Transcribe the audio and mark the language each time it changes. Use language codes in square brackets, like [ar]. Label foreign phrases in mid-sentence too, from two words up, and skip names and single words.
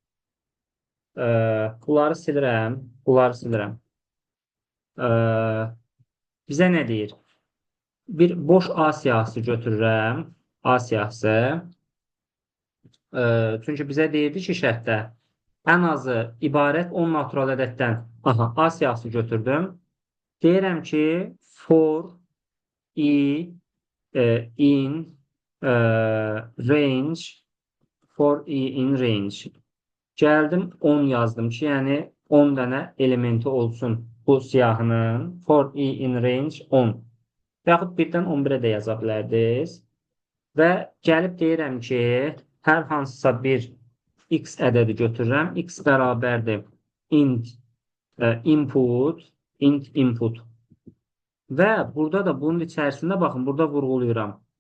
[az] Bunları silirəm. Bizə nə deyir? Bir boş A siyahısı götürürəm. A siyahısı. Çünki bizə deyirdi ki, şərtdə ən azı ibarət 10 natural ədəddən A siyahısı götürdüm. Deyirəm ki, [en] for i in range. [az] Gəldim 10 yazdım ki, yəni 10 dənə elementi olsun bu siyahının. [en] For i in range 10. [az] Və yaxud 1-dən 11-ə də yaza bilərdiniz. Və gəlib deyirəm ki, hər hansısa bir x ədədi götürürəm. X bərabərdir [en] int input [az] və burada da bunun içərisində baxın, burada vurğuluyuram.